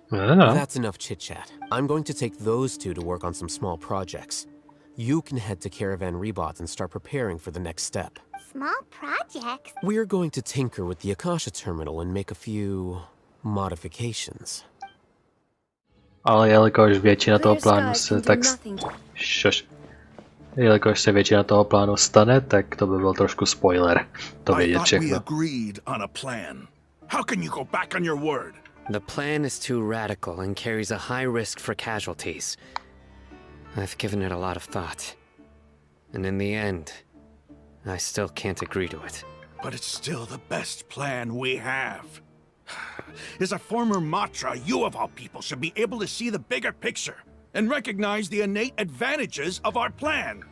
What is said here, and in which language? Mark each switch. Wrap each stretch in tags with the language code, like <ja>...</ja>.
<en>I don't know. that's enough chit-chat. I'm going to take those two to work on some small projects. You can head to Caravan Rebot and start preparing for the next step. Small projects? We're going to tinker with the Akasha terminal and make a few modifications.</en> <cs>Ale jelikož většina toho plánu se tak... Jelikož se většina toho plánu stane, tak to by byl trošku spoiler. To vědět všechno.</cs> <en>agreed on a plan. How can you go back on your word? The plan is too radical and carries a high risk for casualties. I've given it a lot of thought. And in the end, I still can't agree to it. But it's still the best plan we have. As a former Matra, you of all people should be able to see the bigger picture and recognize the innate advantages of our plan.</en>